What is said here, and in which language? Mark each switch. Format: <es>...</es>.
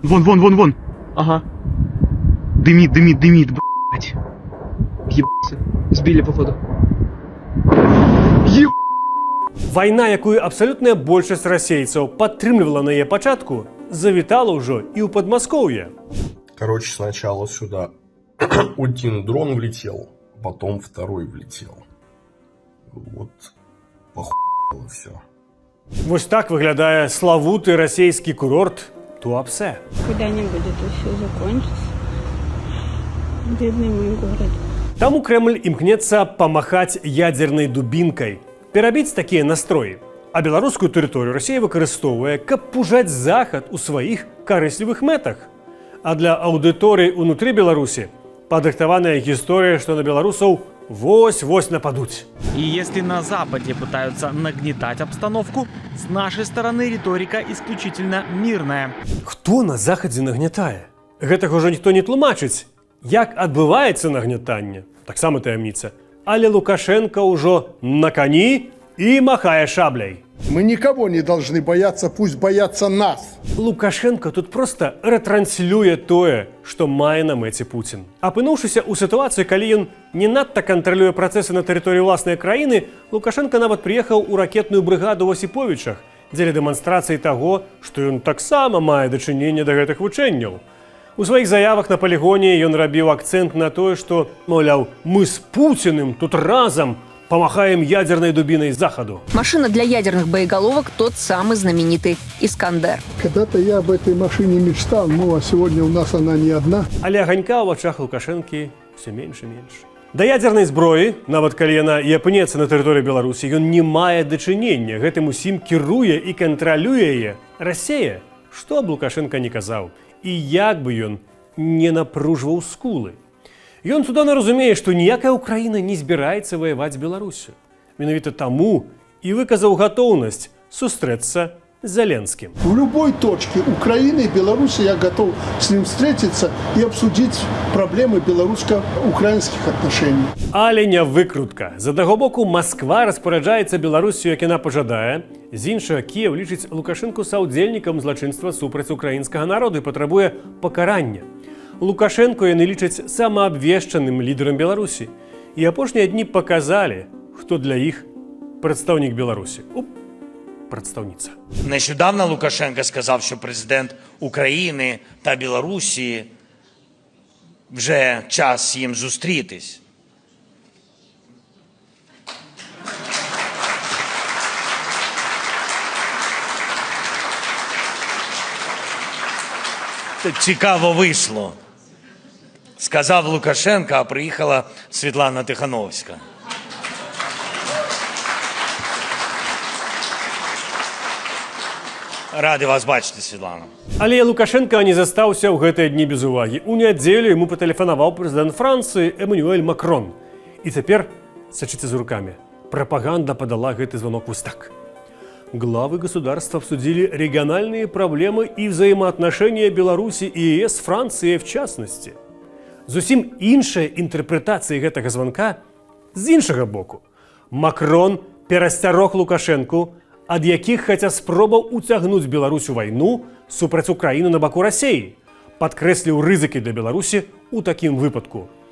<ru>Вон. Ага. Дымит, блядь. Ебаться. Сбили, походу.</ru> <be>Вайна, якую абсалютная большасць расейцаў падтрымлівала на яе пачатку, завітала ўжо і ў Падмаскоўе.</be> <ru>Короче, сначала сюда один дрон влетел, потом второй влетел. Вот похуело все.</ru> <be>Вось так выглядае славуты расійскі курорт Туапсе.</be> <ru>Когда-нибудь это все закончится. Бедный мой город.</ru> <be>Таму Крэмль імкнецца памахаць ядзернай дубінкай, перабіць такія настроі. А беларускую тэрыторыю Расія выкарыстоўвае, каб пужаць захад у сваіх карыслівых мэтах. А для аўдыторыі ўнутры Беларусі падрыхтаваная гісторыя, што на беларусаў вось-вось нападуць.</be> <ru>И если на Западе пытаются нагнетать обстановку, с нашей стороны риторика исключительно мирная.</ru> <be>Хто на захадзе нагнятае? Гэтага ўжо ніхто не тлумачыць. Як адбываецца нагнятанне? Таксама таямніца. Але Лукашенко ўжо на кані і махае шабляй.</be> <ru>Мы никого не должны бояться, пусть боятся нас.</ru> <be>Лукашенко тут просто ретранслюе тое, што мае на мэце Пуцін. Апынуўшыся ў сітуацыі, калі ён не надта кантралюе працэсы на тэрыторыі ўласнай краіны, Лукашенко нават прыехаў у ракетную брыгаду ў Асіповічах дзеля дэманстрацыі таго, што ён таксама мае дачыненне да гэтых вучэнняў. У сваіх заявах на палігоне ён рабіў акцэнт на тое, што, маўляў, мы з Пуціным тут разам</be> <ru>помахаем ядерной дубиной</ru> <be>Заходу.</be> <ru>Машина для ядерных боеголовок – тот самый знаменитый «Искандер». Когда-то я об этой машине мечтал, ну а сегодня у нас она не одна.</ru> <be>Але аганька ў вачах Лукашэнкі все менш і менш. Да ядернай зброі, нават калі яна і апынецца на тэрыторыі Беларусі, ён не мае дачынення, гэтым усім кіруе і кантралюе яе Расія, што б Лукашенка не казаў, і як бы ён не напружваў скулы. Ён цудоўна разумее, што ніякая Украіна не збіраецца ваяваць з Беларусю. Менавіта таму і выказаў гатоўнасць сустрэцца з Зеленскім.</be> <ru>В любой точке Украины и Беларуси я готов с ним встретиться и обсудить проблемы белорусско-украинских отношений.</ru> <be>Але не выкрутка. З аднаго боку, Масква распараджаецца Беларусю, як яна пажадае. З іншага, Кіеў лічыць Лукашэнку саўдзельнікам злачынства супраць украінскага народу і патрабуе пакарання. Лукашенко яны лічаць самаабвешчаным лідарам Беларусі. І апошнія дні паказалі, хто для іх прадстаўнік Беларусі. Прадстаўніца.</be> <uk>Нещодавно Лукашенко сказав, що президент України та Білорусі вже час їм зустрітись. Цікаво вийшло. Сказав Лукашенко, а приїхала Світлана Тихановська. Ради вас бачити, Світлана.</uk> <be>Але Лукашенко не застаўся ў гэтыя дні без увагі. У нядзелю яму патэлефанаваў прэзідэнт Францыі Эммануэль Макрон. І цяпер, сачыце за руками, прапаганда падала гэты звонок вось так.</be> <ru>Главы государств обсудили региональные проблемы и взаимоотношения Беларуси и ЕС, Франции в частности.</ru> <be>Зусім іншая інтэрпрэтацыя гэтага званка з іншага боку. Макрон перасцярог Лукашэнку, ад якіх хаця спробаў уцягнуць Беларусь у вайну супраць Украіны на баку Расіі, падкрэсліў рызыкі для Беларусі ў такім выпадку.</be>